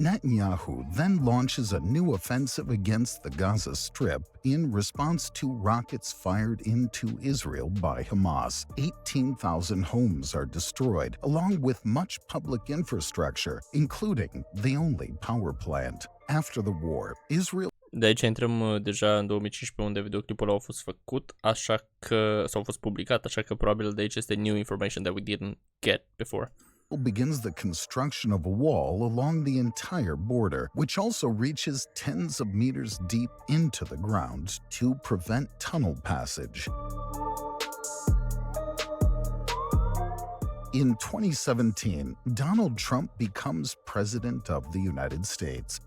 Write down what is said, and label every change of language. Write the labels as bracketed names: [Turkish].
[English] Netanyahu then launches a new offensive against the Gaza Strip in response to rockets fired into Israel by Hamas. 18,000 homes are destroyed, along with much public infrastructure, including the only power plant. After the war, Israel [Romanian] De aici intrăm deja în 2015 unde videoclipul a fost făcut, așa că s-a fost publicat, așa că probabil de aici este [English] new information that we didn't get before. begins the construction of a wall along the entire border, which also reaches tens of meters deep into the ground to prevent tunnel passage. In 2017, Donald Trump becomes president of the United States.